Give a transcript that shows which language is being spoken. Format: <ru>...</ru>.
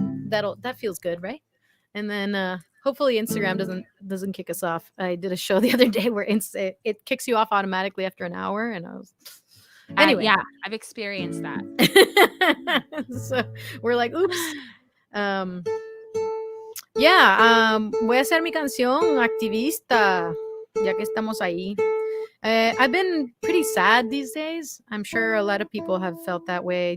<en>that feels good, right? And then hopefully Instagram doesn't kick us off. I did a show the other day where it kicks you off automatically after an hour, and I was anyway. Yeah, I've experienced that. So we're like, oops.</en> <es>Voy a hacer mi canción activista, ya que estamos ahí.</es> <en>I've been pretty sad these days. I'm sure a lot of people have felt that way.</en>